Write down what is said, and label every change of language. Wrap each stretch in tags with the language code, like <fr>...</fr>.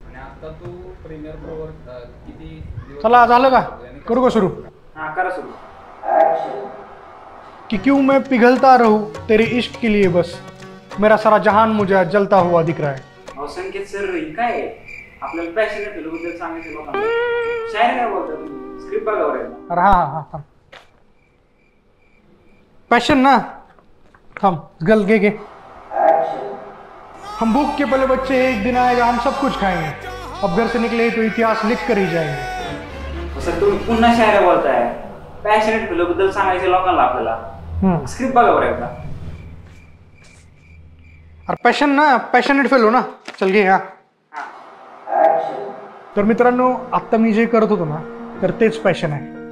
<mr>आता तू प्रीमियर प्रोवर किती दिवस चला झालं का करू का सुरू हाँ करा सुरू.</mr> <hi>कि क्यों मैं पिघलता रहूं तेरे इश्क के लिए बस मेरा सारा जहान मुझे जलता हुआ दिख रहा है.</hi> <mr>अहो संकेत सर ही काय आहे? आपल्याला पॅशनेट फिल्मबद्दल सांगायचं लोकांना. शायर काय बोलता तुम्ही? स्क्रिप्ट बघा बरं.</mr> <hi>अरे हाँ थाम पैशन ना थाम गल गे हम भूख के पले बच्चे एक दिन आएगा हम सब कुछ खाएंगे अब घर से निकले तो इतिहास लिख कर ही जाएंगे.</hi> <mr>सर तुम्ही पुन्हा शायर बोलताय. पॅशनेट फिल्मबद्दल सांगायचं लोकांना आपल्याला. स्क्रिप्ट बघा बरं एकदा. अरे पॅशन ना पॅशनेट फेलो ना चल घे हा. तर मित्रांनो आत्ता मी जे करत होतो ना तर तेच पॅशन आहे.</mr>